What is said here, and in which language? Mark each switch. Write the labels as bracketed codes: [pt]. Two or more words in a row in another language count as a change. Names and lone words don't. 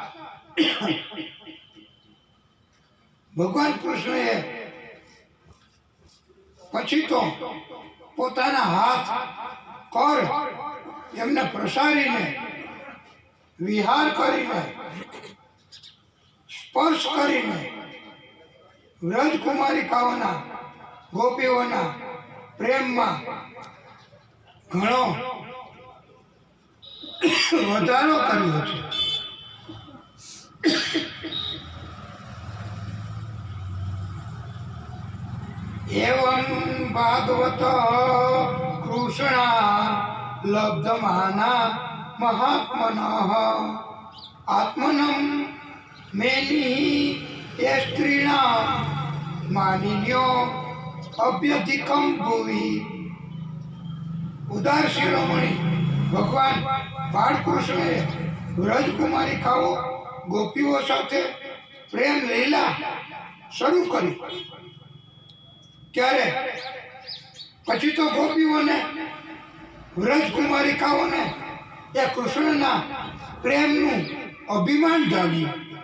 [gu] ભગવાન કૃષ્ણએ પછી તો પોતાના હાથ કર એમને પ્રસારીને વિહાર કરીને સ્પર્શ કરીને વ્રજકુમારિકાઓના ગોપીઓના પ્રેમમાં ઘણો વધારો કર્યો છે. [sa] एवं भागवत कृष्णा लब्धमाना महात्मनः आत्मनं मेनि ये स्त्रीणां मानिन्यो अभ्यधिकं भुवि. [gu] ઉદાર શિરોમણિ ભગવાન બાળકૃષ્ણે વ્રજકુમારિકાઓ ગોપીઓ સાથે પ્રેમ લીલા શરૂ કરી ત્યારે પછી તો ગોપીઓને વ્રજકુમારિકાઓને એ કૃષ્ણના પ્રેમનું અભિમાન જાગ્યું